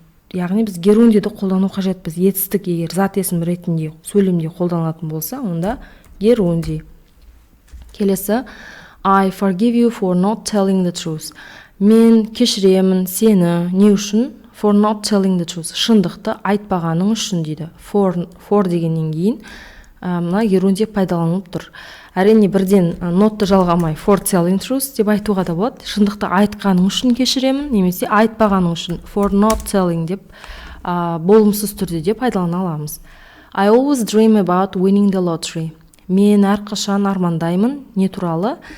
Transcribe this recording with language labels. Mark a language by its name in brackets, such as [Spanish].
[Kazakh] Яғни біз герундиді қолдану қажет. Біз етістік егер зат есім ретінде сөйлемде қолданылатын болса, онда герунди. Келесі. [English] I forgive you for not telling the truth. [Kazakh] Мен кешіремін сені не үшін? [English] For not telling the truth. [Kazakh] Шындықты айтпағаның үшін дейді. For дегеннен кейін мына герунди пайдаланылып тұр. Әрине бірден нотты жалғамай [English] for telling truth [Kazakh] деп айтуға да болады. Шындықты айтқаның үшін кешіремін, немесе айтпағаның үшін [English] for not telling [Kazakh] деп болымсыз түрде деп пайдалана аламыз. [English] I always dream about winning the lottery. [Kazakh] Мен әрқашан армандаймын не туралы?